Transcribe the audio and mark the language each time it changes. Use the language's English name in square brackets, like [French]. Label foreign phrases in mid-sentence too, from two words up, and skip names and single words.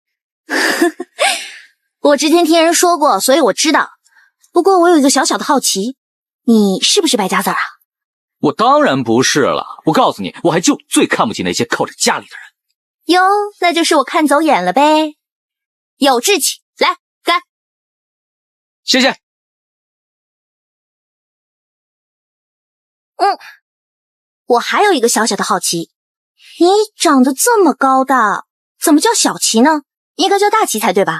[Chinese] 我之前聽人說過，所以我知道。不過我有一個小小的好奇，你是不是敗家子啊？我當然不是了，我告訴你，我還就最看不起那些靠着家裡的人。喲，那就是我看走眼了唄。有志氣，來，乾。謝謝。我還有一個小小的好奇，你長得這麼高大，怎麼叫小齊呢？應該叫大齊才對吧？